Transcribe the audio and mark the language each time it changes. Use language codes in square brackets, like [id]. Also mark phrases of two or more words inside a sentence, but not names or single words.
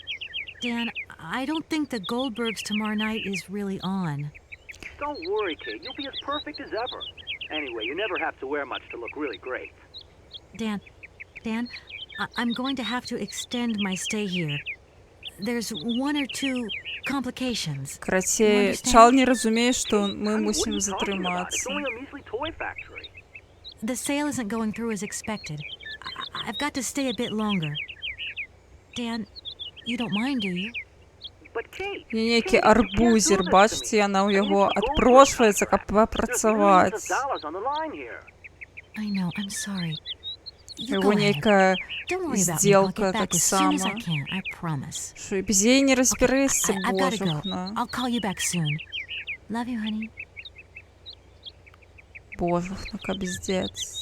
[en] Dan, I don't think the Goldbergs tomorrow night is really on. Don't worry, Kate. You'll be as perfect as ever. Anyway, you never have to wear much to look really great. Dan, I'm going to have to extend my stay here. There's one or two complications. [ru] Короче, Чал не разумеет, что мы мусим затрыматься. [en] The sale isn't going through as expected. I've got to stay a bit longer. Dan, you don't mind, do you? [be] Некий арбузер, бачите, яна ў яго адпрошваецца, каб папрацаваць. [en] I know, I'm sorry. [be] Яго нейкая сделка таксама. Што і без яе не разбярэшся, божухна. [en] Love you, honey. [be] Божухна, капздец.